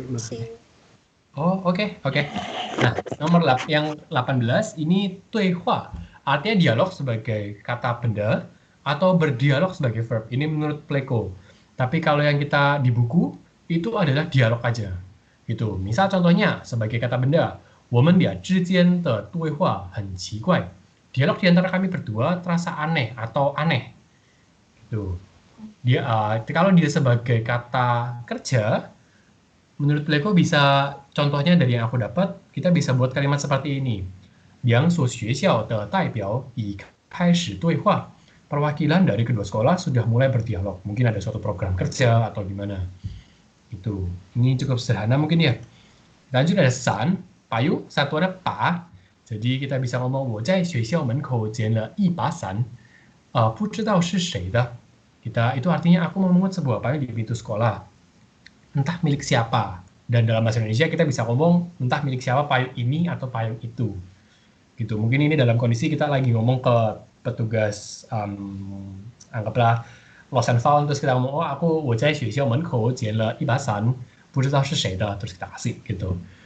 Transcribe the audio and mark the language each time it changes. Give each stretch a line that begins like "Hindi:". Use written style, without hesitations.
Indonesian: Sih. Oh, oke. Nah, yang 18 ini tuihua. Artinya dialog sebagai kata benda atau berdialog sebagai verb. Ini menurut Pleco. Tapi kalau yang kita di buku itu adalah dialog aja. Gitu. Misal contohnya sebagai kata benda,
Chinese: 我们俩之间的对话很奇怪.
Indonesian: Dialog di antara kami berdua terasa aneh atau aneh. Gitu. Kalau dia sebagai kata kerja, menurut Pleco bisa, contohnya dari yang aku dapat, kita bisa buat kalimat seperti ini.
Chinese: 两所学校的代表已开始对话.
Indonesian: Perwakilan dari kedua sekolah sudah mulai berdialog. Mungkin ada suatu program kerja atau gimana. Itu. Ini cukup sederhana mungkin ya. Lanjut ada san, payung, satu ada pa. Jadi kita bisa ngomong
Chinese: 我在学校门口捡了一把伞，不知道是谁的.
Indonesian: Itu artinya aku memungut sebuah payung di pintu sekolah. Entah milik siapa. Dan dalam bahasa Indonesia kita bisa ngomong entah milik siapa payung ini atau payung itu. Gitu. Mungkin ini dalam kondisi kita lagi ngomong ke petugas, anggaplah
English: lost and found,
Indonesian: terus kita ngomong, oh aku
Chinese: 我在学校门口捡了一把伞，不知道是谁的,
Indonesian: terus kita kasih gitu.